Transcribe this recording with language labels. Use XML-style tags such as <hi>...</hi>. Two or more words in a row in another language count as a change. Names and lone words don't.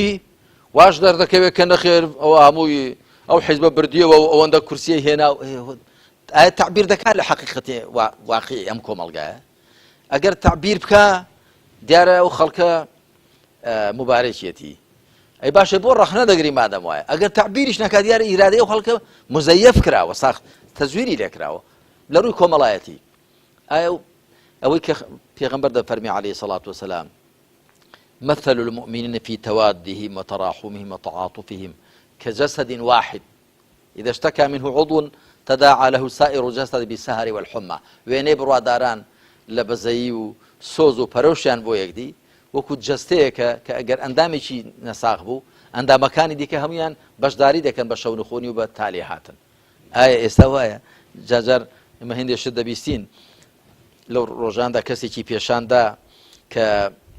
<ckb>واش دەردەکەوێت کە نەخێر ئەوە هەمووی ئەو حیزبە بردیەوە و ئەوەندە کورسیە هێنا ئایا تعبیر دەکات لە حەقیقەتی واقعی ئەم کۆمەڵگایە ئەگەر تعبیر بکە دیارە ئەو خەڵکە مبارەکێتی ئەی باشە بۆ ڕەخنە دەگری مادەم وایە ئەگەر تعبیریش نەکات دیارە ئیرادەی ئەو خەڵکە مزەیەف کراوە ساخت تەزویری لێکراوە لە ڕووی کۆمەڵایەتی ئایا ئەوەی کە پێغەمبەر دەفەرمی</ckb> <ar>عەلەیهی سەڵات وسەلام مثل المؤمنين في توادهم وتراحمهم وتعاطفهم كجسد واحد إذا اشتكى منه عضو تداعى له سائر الجسد بالسهر والحمى</ar> <ckb>وێنەی بڕواداران لە بەزەیی و سۆز و پەرۆشیان بۆ یەکدی وەکو جەستەیەکە کە ئەگەر ئەندامێکی نەساغ بوو ئەندامەکانی دیکە هەمویان بەشداری دەکەن بە شەونخۆنی و بە تالێ هاتن ئایا ئێستا وایە جاجار ئمە هێندێشت دەبیستین لەو ڕۆژاندا کەسێکی پێشاندا کە</ckb>